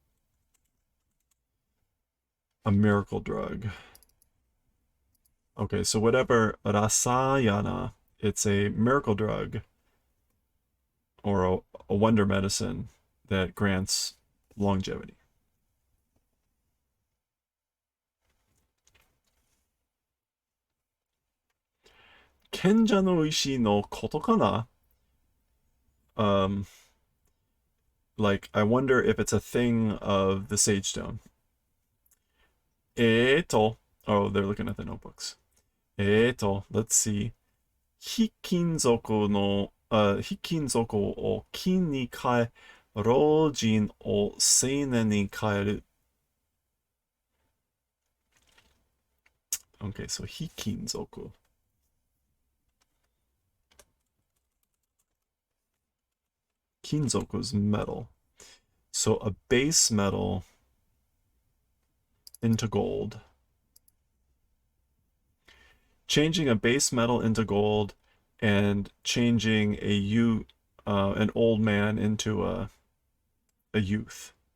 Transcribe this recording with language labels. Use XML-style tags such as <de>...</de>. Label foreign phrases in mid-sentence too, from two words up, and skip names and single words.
<en>A miracle drug. Okay, so whatever rasayana, it's a miracle drug or a wonder medicine that grants longevity.</en> <ja>賢者の石のことかな?</ja> <en>Like, I wonder if it's a thing of the Sage Stone. Oh, they're looking at the notebooks. Let's see.</en> <ja>卑金属を金に変え、老人を青年に変える.</ja> <en>Okay, so hikinzoku. Kinzoku is metal. So a base metal into gold. Changing a base metal into gold and changing an old man into a youth.</en>